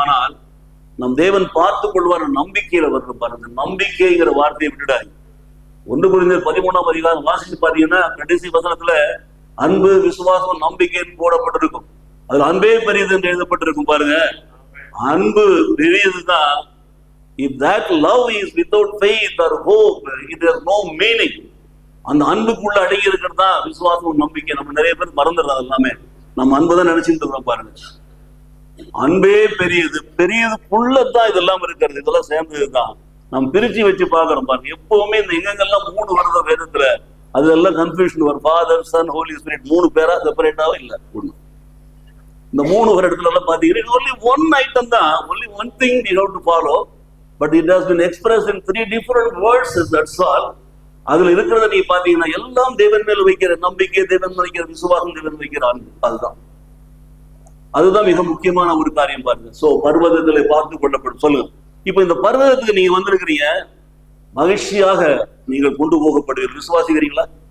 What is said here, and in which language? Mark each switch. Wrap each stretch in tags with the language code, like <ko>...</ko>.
<ta>ஆனால் நம் தேவன் பார்த்து கொள்வார் நம்பிக்கையில வருகிற பாருங்க. நம்பிக்கைங்கிற வார்த்தையை விட்டுடாது. 1 கொரிந்தியர் 13ஆம் அதிகாரம் வாசிச்சு பாத்தீங்கன்னா கடைசி வசனத்துல அன்பு, விசுவாசம், நம்பிக்கைன்னு போடப்பட்டிருக்கும். அதுல அன்பே பெரியது என்று எழுதப்பட்டிருக்கும் பாருங்க. அன்பு பெரியதுதான்.</ta> <en>If that love is without faith or hope, it has no meaning.</en> <ta>அந்த அன்புக்குள்ள அடங்கி இருக்கிறது தான் விசுவாசம், நம்பிக்கை. நம்ம நிறைய பேர் மறந்துடுறோம் எல்லாமே. நம்ம அன்புதான் நினைச்சுட்டு இருக்கிறோம் பாருங்க. அன்பே பெரியது, பெரியதுக்குள்ளதான் இதெல்லாம் இருக்கிறது, இதெல்லாம் சேர்ந்ததுதான். நம்ம பிரிச்சு வச்சு பாக்குறோம் பாருங்க. எப்பவுமே இந்த எங்கெல்லாம் 3 வருத வேதத்துல அதெல்லாம் கன்ஃபியூஷன் வரும். ஃபாதர், சன், ஹோலி ஸ்பிரிட் 3 பேரா செப்பரேட்டாவே இல்லை. ஒண்ணு இந்த 3 வருடத்துல எல்லாம் பாத்தீங்கன்னா</ta> <en>only one item தான், only one thing we have to follow, but it has been expressed in 3 different words, that's all.</en> <ta>அதுல இருக்கிறத நீ பாத்தீங்கன்னா எல்லாம் தேவன் மேல் வைக்கிற நம்பிக்கை, தேவன் மேல் வைக்கிற விசுவாசம், தேவன் வைக்கிற அன்பு, அதுதான் மிக முக்கியமான ஒரு காரியம் பாருங்க. சோ பர்வதத்துல பார்த்து கொள்ளப்படும் சொல்லுங்க. இப்ப இந்த பர்வதத்துக்கு நீங்க வந்திருக்கிறீங்க, மகிழ்ச்சியாக நீங்கள் கொண்டு போகப்படுவீர்கள், விசுவாசிக்கிறீங்களா?</ta>